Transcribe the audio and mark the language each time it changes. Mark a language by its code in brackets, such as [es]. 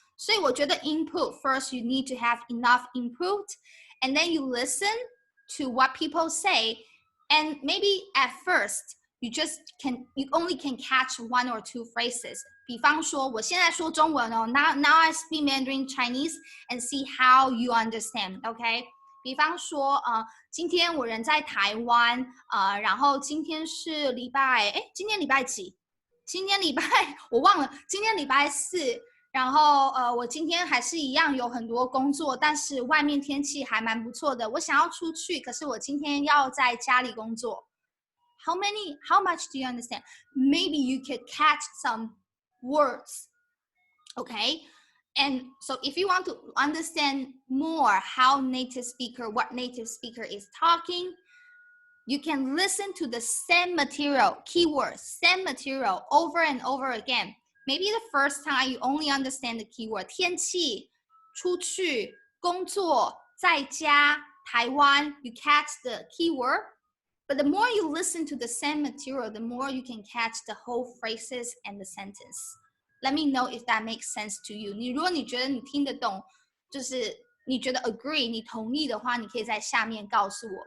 [zh] 所以我觉得 [en] input first, you need to have enough input, and then you listen to what people say, and maybe at first you only can catch one or two phrases. [zh] 比方说我现在说中文哦 [en] now I speak Mandarin Chinese and see how you understand. [zh] Okay, 比方说今天我人在台湾然后今天是今天礼拜几？今天礼拜我忘了，今天礼拜4。然后我今天还是一样有很多工作，但是外面天气还蛮不错的。我想要出去，可是我今天要在家里工作。 [en] How much do you understand? Maybe you could catch some words. Okay? And so if you want to understand more what native speaker is talking, you can listen to the same material, keywords, same material over and over again. Maybe the first time you only understand the keyword [zh] 天气、出去、工作、在家、台湾 [en] you catch the keyword. But the more you listen to the same material, the more you can catch the whole phrases and the sentence. Let me know if that makes sense to you. [zh] 如果你觉得你听得懂，就是你觉得 agree 你同意的话，你可以在下面告诉我。